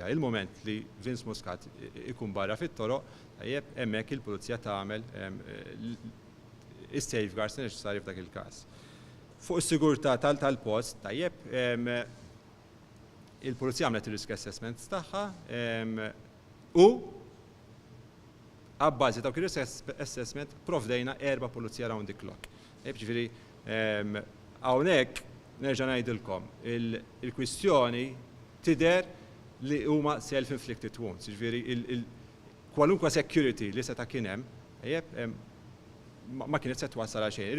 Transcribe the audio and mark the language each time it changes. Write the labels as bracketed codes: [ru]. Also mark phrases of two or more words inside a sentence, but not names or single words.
[mt] Il-moment li Vince Muscat ikun barra fit-toroq, tajjeb hemmhekk il-pulizija tagħmel is-safeguards neċessarji f'dak il-każ. Fuq is-sigurtà tal-post, tajjeb il-pulizija għamlet ir- [en] risk assessments [mt] tagħha u abbażi ta' ir- [en] risk assessment [mt] provdejna 4 pulizija [en] round the clock. [mt] Ġifieri hawnhekk nerġa' ngħidilkom il-kwistjoni tidher li huma [en] self-inflicted wounds, [mt] jiġifieri kwalunkwe security li seta' kien hemm ma kienet se twassal għal xejn.